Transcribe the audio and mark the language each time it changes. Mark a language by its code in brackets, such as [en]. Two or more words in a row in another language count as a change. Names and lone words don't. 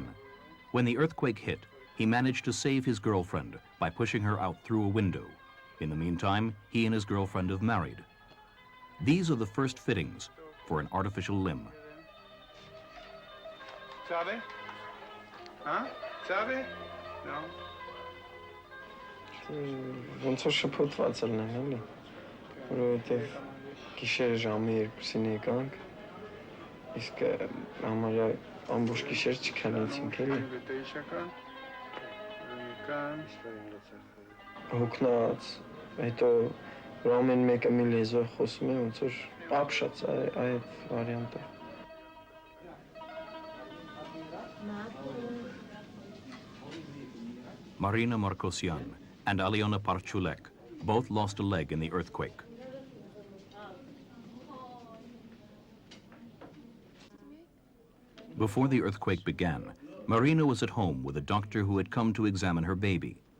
[en] When the earthquake hit, he managed to save his girlfriend by pushing her out through a window. In the meantime, he and his girlfriend have married. These are the first fittings for an artificial limb. [pt] Sabe? Huh? Sabe? No. [hy] Ոնց որ շփոթված ելնեն, էլի, որովհետև գիշեր ժամի 2-ին եկանք, իսկ համարյա ամբողջ գիշեր չքանեցինք, էլի։ Հոգնած, հետո որ ամեն մեկը մի լեզվով խոսում է, ոնց որ ապշած այդ վարիանտը։ [en] Marina Markosyan and Aliona Parchulek both lost a leg in the earthquake. Before the earthquake began, Marina was at home with a doctor who had come to examine her baby.